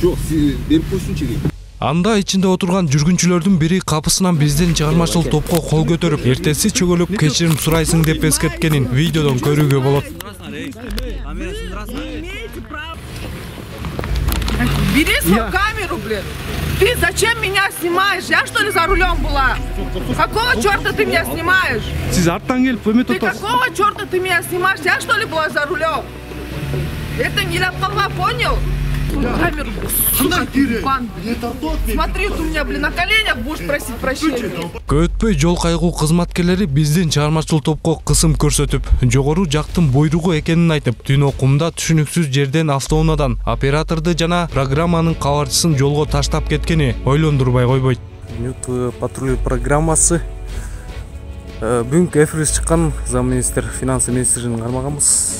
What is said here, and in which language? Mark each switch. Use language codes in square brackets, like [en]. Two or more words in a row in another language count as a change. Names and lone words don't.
[ky] Жок, берип койсуңчу. Анда ичинде отурган жүргүнчүлөрдүн бири капысынан биздин чыгармачыл топко кол көтөрүп, эртеси чөгөлүп кечирим сурайсың деп эскерткенин видеодон көрүүгө болот. [ru] Бери свою камеру, блин. Ты зачем меня снимаешь? Я что ли за рулем была? Какого черта ты меня снимаешь? Ты какого черта ты меня снимаешь? Я что ли была за рулем? Это не ляпкалга, понял? Камеру, сука, бан. Смотри, ты у меня, блин, на коленях будешь просить прощения. [ky] Көтпөй жол кайгуу кызматкерлери биздин чыгармачыл топко кысым көрсөтүп, жогору жактын буйругу экенин айтып, түн окумда түшүнүксүз жерден автоунаадан операторду жана программанын кабарчысын жолго таштап кеткени ойлондурбай койбойт. YouTube Patrul программасы бүгүнкү эфирге чыккан замминистр, финансы министринин кармаганбыз.